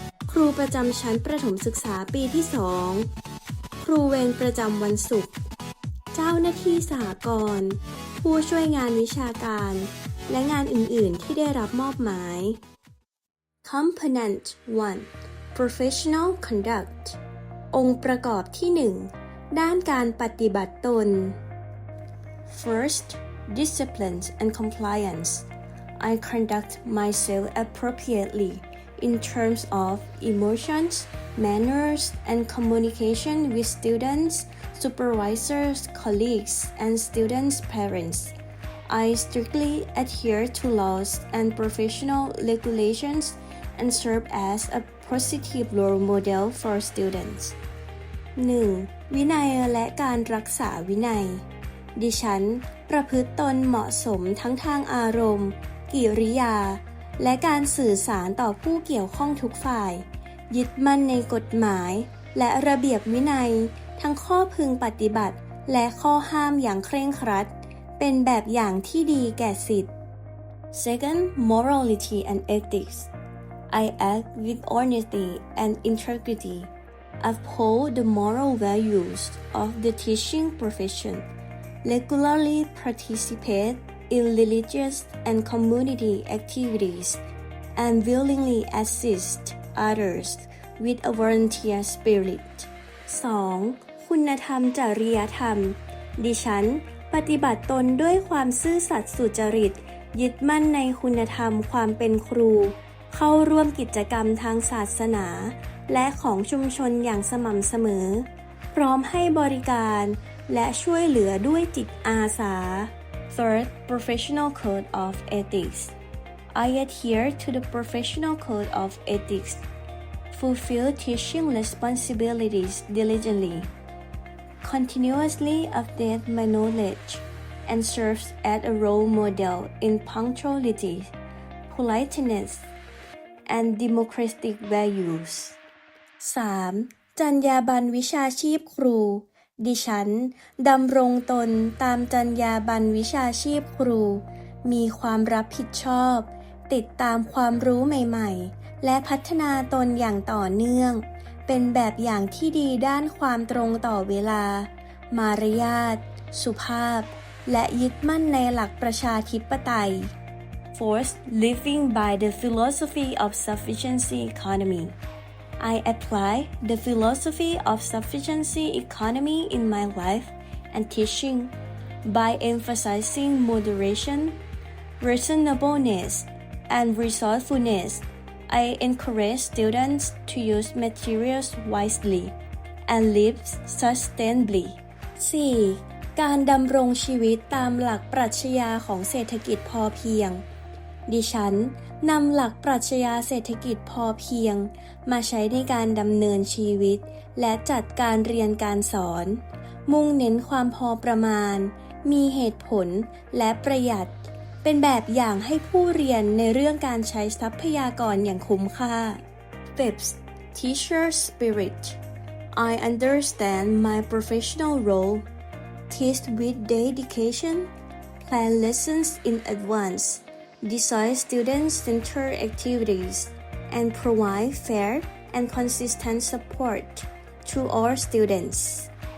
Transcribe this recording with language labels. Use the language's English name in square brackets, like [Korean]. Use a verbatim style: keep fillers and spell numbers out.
[Thai] ครูประจำชั้นประถมศึกษาปีที่สองครูเวรประจำวันศุกร์เจ้าหน้าที่สหกรณ์ผู้ช่วยงานวิชาการและงานอื่นๆที่ได้รับมอบหมาย Component หนึ่ง [English] Professional Conduct [Thai] องค์ประกอบที่หนึ่งด้านการปฏิบัติตน [English] First,Discipline and compliance. I conduct myself appropriately in terms of emotions, manners, and communication with students, supervisors, colleagues, and students' parents. I strictly adhere to laws and professional regulations and serve as a positive role model for students. [Thai] หนึ่ง. วินัยและการรักษาวินัยดิฉันประพฤติตนเหมาะสมทั้งทางอารมณ์กิริยาและการสื่อสารต่อผู้เกี่ยวข้องทุกฝ่ายยึดมั่นในกฎหมายและระเบียบวินัยทั้งข้อพึงปฏิบัติและข้อห้ามอย่างเคร่งครัดเป็นแบบอย่างที่ดีแก่ศิษย์ [English] Second, morality and ethics. I act with honesty and integrity. Uphold the moral values of the teaching profession. Regularly participate in religious and community activities and willingly assist others with a volunteer spirit. [Thai] สอง. คุณธรรมจริยธรรมดิฉันปฏิบัติตนด้วยความซื่อสัตย์สุจริตยึดมั่นในคุณธรรมความเป็นครูเข้าร่วมกิจกรรมทางศาสนาและของชุมชนอย่างสม่ำเสมอพร้อมให้บริการและช่วยเหลือด้วยจิตอาสา [English] Third, Professional Code of Ethics. I adhere to the Professional Code of Ethics. Fulfill teaching responsibilities diligently. Continuously update my knowledge and serves as a role model in punctuality, politeness and democratic values. [Thai] สาม. จรรยาบรรณวิชาชีพครูดิฉันดำรงตนตามจรรยาบรรณวิชาชีพครูมีความรับผิดชอบติดตามความรู้ใหม่ๆและพัฒนาตนอย่างต่อเนื่องเป็นแบบอย่างที่ดีด้านความตรงต่อเวลามารยาทสุภาพและยึดมั่นในหลักประชาธิปไตย [English] Fourth, living by the philosophy of sufficiency economy. I apply the philosophy of sufficiency economy in my life and teaching by emphasizing moderation, reasonableness, and resourcefulness. I encourage students to use materials wisely and live sustainably. [Thai] สี่. การดำรงชีวิตตามหลักปรัชญาของเศรษฐกิจพอเพียงดิฉันนำหลักปรัชญาเศรษฐกิจพอเพียงมาใช้ในการดำเนินชีวิตและจัดการเรียนการสอน มุ่งเน้นความพอประมาณมีเหตุผลและประหยัดเป็นแบบอย่างให้ผู้เรียนในเรื่องการใช้ทรัพยากรอย่างคุ้มค่า [English] Fifth, Teacher Spirit I understand my professional role, teach with dedication, plan lessons in advance, design student-centered activities, and provide fair and consistent support to all students.